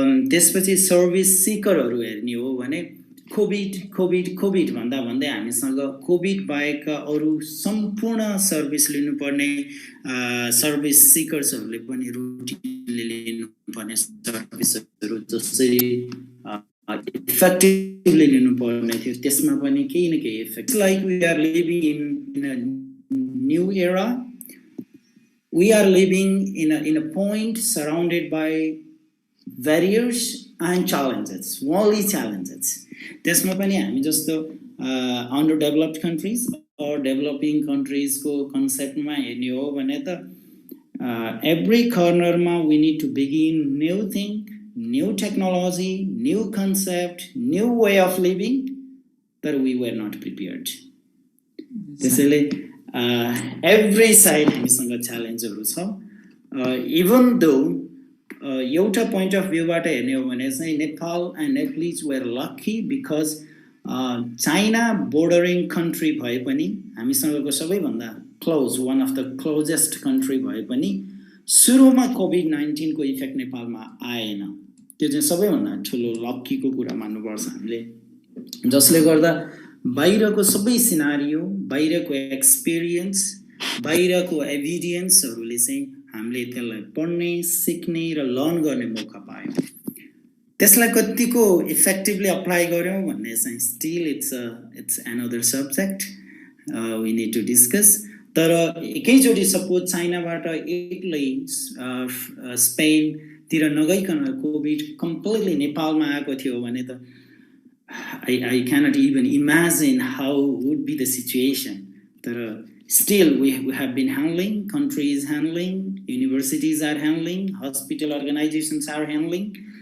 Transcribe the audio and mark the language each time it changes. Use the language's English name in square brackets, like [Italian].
[Nepali] त्यसपछि सर्भिस सिकरहरू हेर्ने हो भने कोभिड भन्दा हामीसँग कोभिड बाहेकका अरू सम्पूर्ण सर्भिस लिनुपर्ने सर्भिस सिकर्सहरूले पनि रुटिनली लिनुपर्ने सर्भिसहरू जसरी effectively लिनुपर्ने थियो त्यसमा पनि केही न केही effect. [English] Like we are living in a new era. We are living in a point surrounded by barriers and challenges, only challenges. [Nepali] त्यसमा पनि हामी जस्तो [English] underdeveloped countries or developing countries [Nepali] को कन्सेप्टमा हेर्ने हो भने त [English] every corner मा we need to begin new thing, new technology, new concept, new way of living that we were not prepared. [Nepali] त्यसैले every side हामीसँग च्यालेन्जहरू छ. [English] Even though एउटा point of view [Nepali] बाट हेर्ने हो भने चाहिँ [English] Nepal and Nepalese were lucky because China bordering country [Nepali] भए पनि हामीसँगको सबैभन्दा [English] close, one of the closest country [Nepali] भए पनि सुरुमा [English] COVID-19 [Nepali] को इफेक्ट नेपालमा आएन. त्यो चाहिँ सबैभन्दा ठुलो लक्कीको कुरा मान्नुपर्छ हामीले. जसले गर्दा बाहिरको सबै सिनारियो, बाहिरको एक्सपिरियन्स, बाहिरको एभिडेन्सहरूले चाहिँ हामीले त्यसलाई पढ्ने, सिक्ने र लर्न गर्ने मौका पायौँ। त्यसलाई कतिको इफेक्टिभली अप्लाई गर्यौँ भन्ने चाहिँ [English] Still it's another subject we need to discuss. [Nepali] तर एकैचोटि सपोज चाइनाबाट एक्लै स्पेनतिर नगइकन कोभिड कम्प्लिटली नेपालमा आएको थियो भने त [English] I cannot even imagine how would be the situation. But still, we have been handling, countries handling, universities are handling, hospital organizations are handling.